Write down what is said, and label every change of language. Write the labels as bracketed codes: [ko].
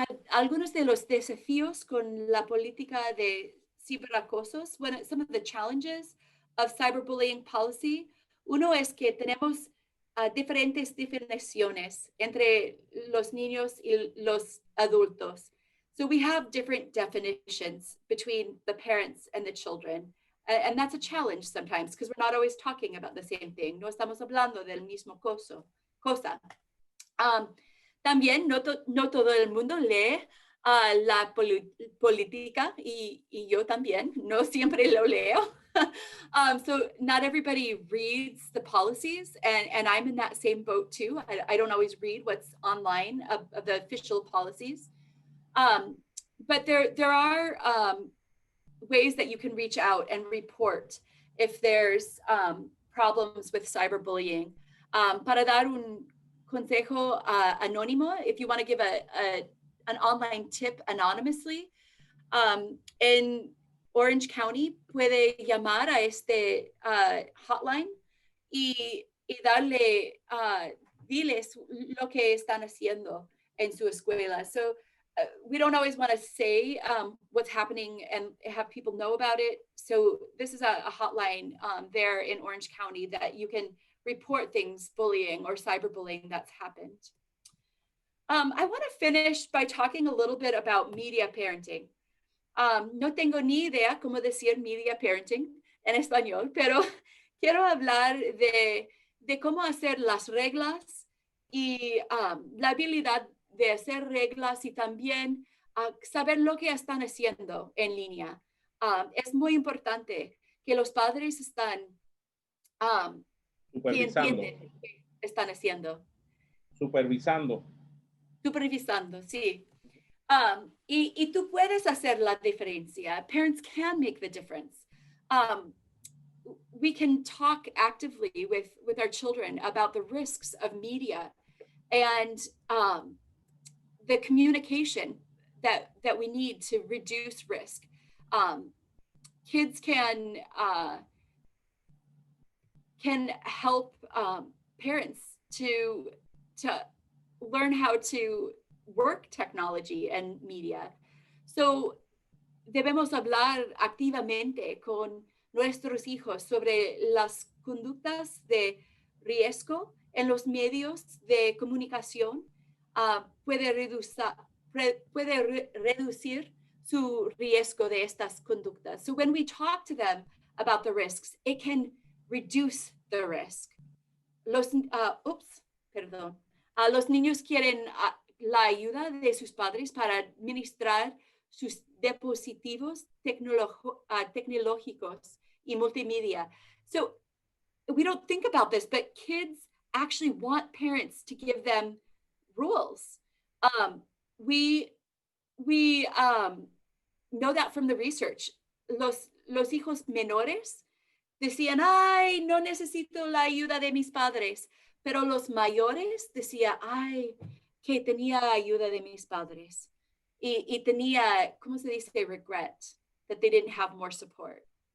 [es] Algunos de los desafíos con la política de ciberacosos, [en] some of the challenges of cyberbullying policy, [es] uno es que tenemos diferentes definiciones entre los niños y los adultos. [en] So we have different definitions between the parents and the children. And that's a challenge sometimes because we're not always talking about the same thing. [es] No estamos hablando del mismo cosa. También no todo el mundo lee la política y yo también, no siempre lo leo. [en] So not everybody reads the policies and I'm in that same boat too. I don't always read what's online of the official policies. But there are ways that you can reach out and report if there's problems with cyberbullying. [es] Para dar un consejo anónimo, [en] if you want to give an online tip anonymously, in Orange County [es] puede llamar a este hotline y darle, diles lo que están haciendo en su escuela. [en] So we don't always want to say what's happening and have people know about it. So this is a hotline there in Orange County that you can report things, bullying or cyberbullying that's happened. I want to finish by talking a little bit about media parenting. [es] No tengo ni idea cómo decir media parenting en español, pero quiero hablar de cómo hacer las reglas y la habilidad de hacer reglas y también saber lo que están haciendo en línea. Es muy importante que los padres están supervisando. Que están haciendo. Supervisando, sí. Y tú puedes hacer la diferencia. [en] Parents can make the difference. We can talk actively with our children about the risks of media and the communication that we need to reduce risk. Kids can help parents to learn how to work technology and media. [es] So debemos hablar activamente con nuestros hijos sobre las conductas de riesgo en los medios de comunicación. Puede reducir su riesgo de estas conductas. [en] So when we talk to them about the risks, it can reduce the risk. [es] Los niños quieren la ayuda de sus padres para administrar sus dispositivos tecnológicos y multimedia. [en] So we don't think about this, but kids actually want parents to give them rules. We know that from the research. [es] Los hijos menores decían, ay, no necesito la ayuda de mis padres. Pero los mayores decían, ay, que tenía ayuda de mis padres. Y tenía, ¿cómo se dice? [en] Regret, that they didn't have more support.